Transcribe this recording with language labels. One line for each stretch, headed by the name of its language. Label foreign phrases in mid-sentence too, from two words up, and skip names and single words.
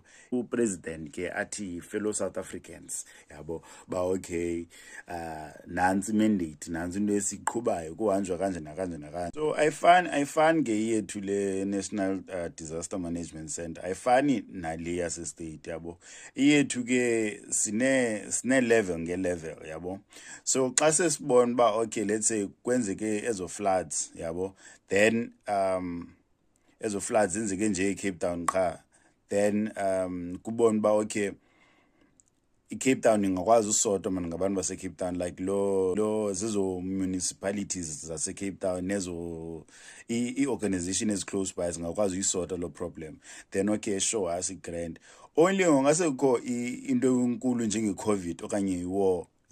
Xhosa: Upresident ke athi
English: fellow South Africans
Xhosa: yabo ba okay nansi mandate nansi into esiqhubayo kuhanjwa kanje nakanje nakanje. So ayifani ke yethu le National Disaster Management Center ayifani nale yase state yabo. Yethu ke sine level nge-level yabo. So xa sesibona ba okay
English: let's say
Xhosa: kwenzeke ezo floods yabo, then ezo floods zenzeke nje eCape Town qha, then kubona ba okay iCape Town ingakwazi usodwa mana ngabantu baseCape Town, like lo zizo municipalities zaseCape Town nezo i-organization
English: is close by
Xhosa: zingakwazi uyisota lo problem, then okay
English: show us
Xhosa: i-grant only ngase kukho into enkulu njenge-COVID okanye i-war